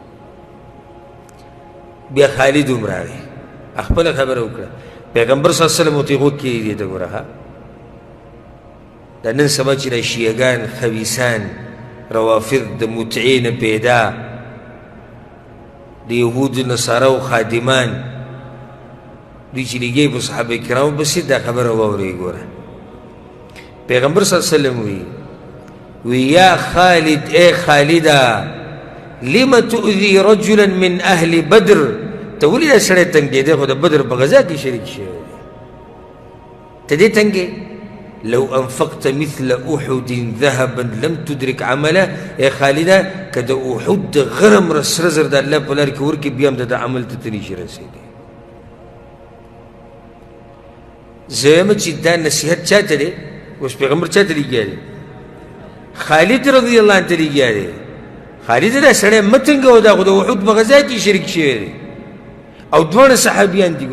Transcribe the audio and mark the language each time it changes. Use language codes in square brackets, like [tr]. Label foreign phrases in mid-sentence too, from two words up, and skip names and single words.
[ps] بیا خالد هم راغی خپله خبره وکړه، پیغمبر [ar] صلی الله علیه وسلم [ps] ورته غوږ کېږدي ته ګوره ها دا نن سبا چې دا شیعهګان خبیثان روافض د متعې نه پیدا د یهودو نصاراو خادمان دوی چې لګي په صحابه کرامو پسې دا خبره واورئ. ګوره پیغمبر [ar] صلی الله علیه وسلم [ps] وی یا خالد اے خالده [ar] لم تؤذي رجلا من اهل بدر، [ps] ته ولې دا سړی تنګېدی خو د بدر په غزا کې شریک شوی دی، ته دې تنګې. [ar] لو انفقت مثل احد ذهبا لم تدرك عمله، [ps] اے خالده که د احد د غرم سره زر د الله په لار کې ورکړې بیا هم د عمل ته نشي رسېدی. زه چې دا نصیحت چاته دی اوس پیغمبر چاته لګیا دی؟ خالد [ar] رضی الله عنه [ps] ته لګیا دی. خالد دا سړی مه تنګوه، دا خو د احد په غزا کې شریک شوی دی او دواړه صحابیان دي.